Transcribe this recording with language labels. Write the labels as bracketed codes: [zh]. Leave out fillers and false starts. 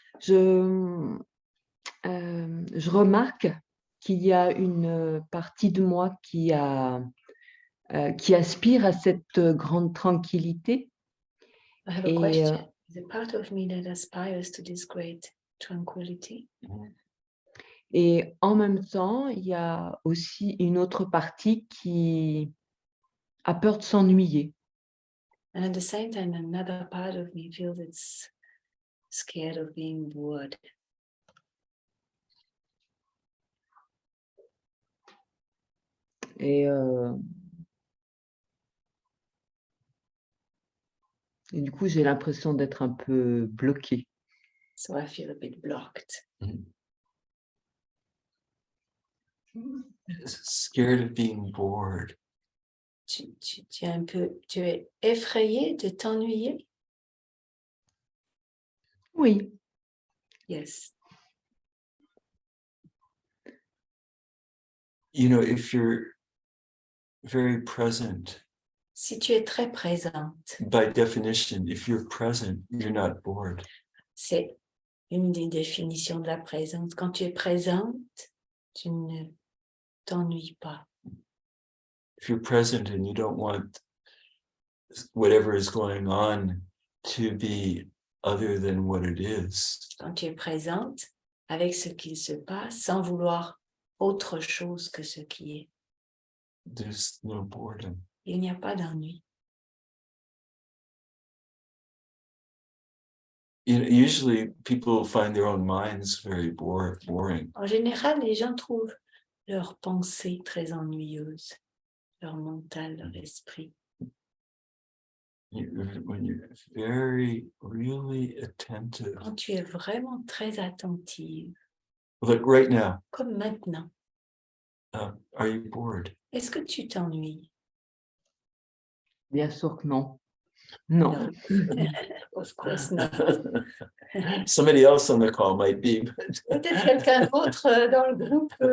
[fr] Je remarque qu'il y a une partie de moi qui aspire à cette grande tranquillité. [en] I have a [fr] Et, [en] question. Is a part of me that aspires to this great tranquility? [fr] Et en même temps, il y a aussi une autre partie qui a peur de s'ennuyer. [en] And at the same time, another part of me feels it's scared of being bored. [fr] Et du coup, j'ai l'impression d'être un peu bloquée. [en] So I feel a bit blocked. Scared of being bored. [fr] Tu es effrayé de t'ennuyer? Oui, [en] Yes. You know, if you're very present, [fr] Si tu es très présente, [en] by definition, if you're present, you're not bored. [fr] c'est une des définitions de la présence. Quand tu es présente, tu ne t'ennuies pas. [en] If you're present and you don't want whatever is going on to be other than what it is, [fr] Quand tu es présente avec ce qu'il se passe, sans vouloir autre chose que ce qui est, [en] there's no boredom. [fr] il n'y a pas d'ennui. [en] You know, usually people find their own minds very boring. [fr] En général, les gens trouvent leurs pensées très ennuyeuses, leur mental, leur esprit. [en] When you're very, really attentive, [fr] Quand tu es vraiment très attentive, [en] like right now, [fr] comme maintenant, [en] are you bored? [fr] est-ce que tu t'ennuies? bien sûr que non. Non. [en] Of course not. Somebody else on the call might be, but [fr] Peut-être quelqu'un d'autre dans le groupe.